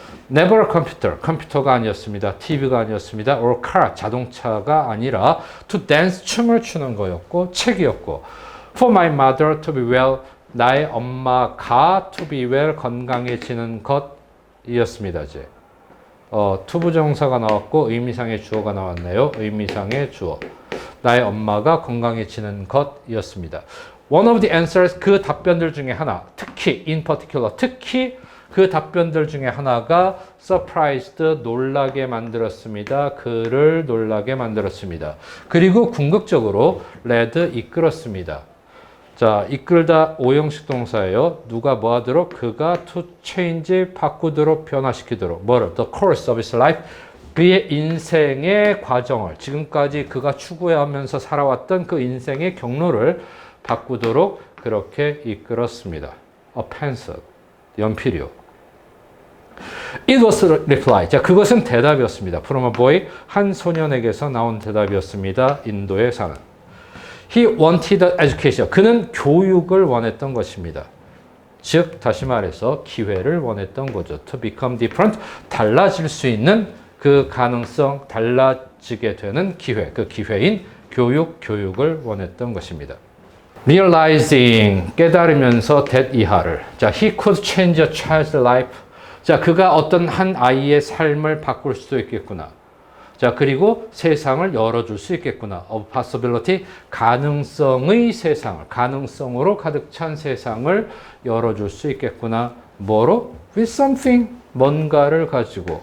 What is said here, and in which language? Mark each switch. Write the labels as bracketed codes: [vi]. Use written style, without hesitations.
[en] Never a computer, [ko] 컴퓨터가 아니었습니다. TV가 아니었습니다. [en] Or car, [ko] 자동차가 아니라 [en] to dance, [ko] 춤을 추는 거였고 책이었고 [en] For my mother to be well, [ko] 나의 엄마가 [en] to be well, [ko] 건강해지는 것이었습니다. 이제 투부정사가 나왔고 의미상의 주어가 나왔네요. 의미상의 주어. 나의 엄마가 건강해지는 것이었습니다. [en] One of the answers, [ko] 그 답변들 중에 하나, 특히 [en] in particular, [ko] 특히 그 답변들 중에 하나가 [en] surprised, [ko] 놀라게 만들었습니다. 그를 놀라게 만들었습니다. 그리고 궁극적으로 [en] led, [ko] 이끌었습니다. 자, 이끌다 5형식 동사예요. 누가 뭐 하도록? 그가 [en] to change, [ko] 바꾸도록, 변화시키도록. 뭐를? [en] The course of his life, [ko] 그의 인생의 과정을, 지금까지 그가 추구하면서 살아왔던 그 인생의 경로를 바꾸도록 그렇게 이끌었습니다. [en] A pencil, [ko] 연필이요. [en] It was a reply. [ko] 자, 그것은 대답이었습니다. [en] From a boy, [ko] 한 소년에게서 나온 대답이었습니다. 인도에 사는. [en] He wanted education. [ko] 그는 교육을 원했던 것입니다. 즉, 다시 말해서 기회를 원했던 거죠. [en] To become different, [ko] 달라질 수 있는 그 가능성, 달라지게 되는 기회, 그 기회인 교육을 원했던 것입니다. [en] realizing [ko] 깨달으면서 that 이하를. [en] 자, he could change a child's life. [ko] 자, 그가 어떤 한 아이의 삶을 바꿀 수도 있겠구나. 자, 그리고 세상을 열어줄 수 있겠구나. [en] of possibility, [ko] 가능성의 세상을, 가능성으로 가득 찬 세상을 열어줄 수 있겠구나. 뭐로? [en] with something, [ko] 뭔가를 가지고.